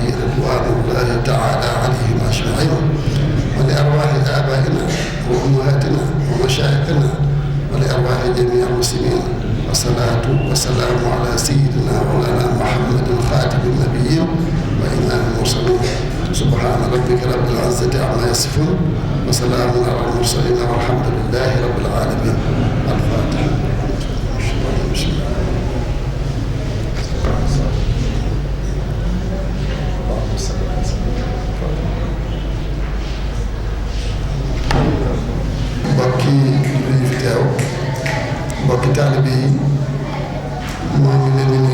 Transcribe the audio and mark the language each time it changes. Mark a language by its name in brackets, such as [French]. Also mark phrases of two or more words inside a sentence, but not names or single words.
[Arabic] رضوان الله تعالى عليهم أجمعين ولأرواح آبائنا وأمهاتنا ومشايخنا ولأرواح جميع المسلمين والصلاة والسلام على سيدنا مولانا محمد خاتم النبيين وإمام المرسلين سبحان ربك رب العزة عما يصفون وسلام على المرسلين والحمد لله رب العالمين الفاتحة [Wolof] mbokki yi fi teew mbokki taalibe yi moo ngi leen di